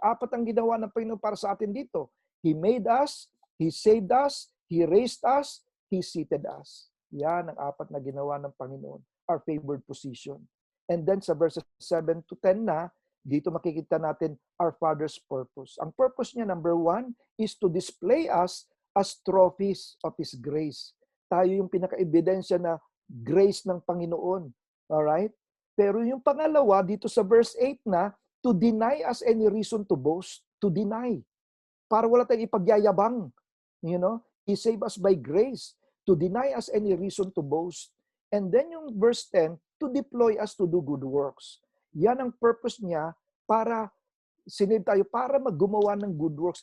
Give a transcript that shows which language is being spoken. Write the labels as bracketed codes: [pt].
[tl] Apat ang ginawa ng Panginoon para sa atin dito. [en] He made us, He saved us, He raised us, He seated us. [tl] Yan ang apat na ginawa ng Panginoon. [en] Our favored position. And then sa verses 7 to 10 na, [tl] dito makikita natin [en] our Father's purpose. [tl] Ang purpose niya, [en] number 1, is to display us as trophies of His grace. [tl] Tayo yung pinaka-ebidensya na grace ng Panginoon. Alright? Pero yung pangalawa, dito sa verse 8 na, [en] to deny us any reason to boast. To deny. [tl] Para wala tayong ipagyayabang. You know? [en] He saved us by grace. To deny us any reason to boast. And then yung verse 10, to deploy us to do good works. [tl] Yan ang purpose niya para sinave tayo, para maggumawa ng good works.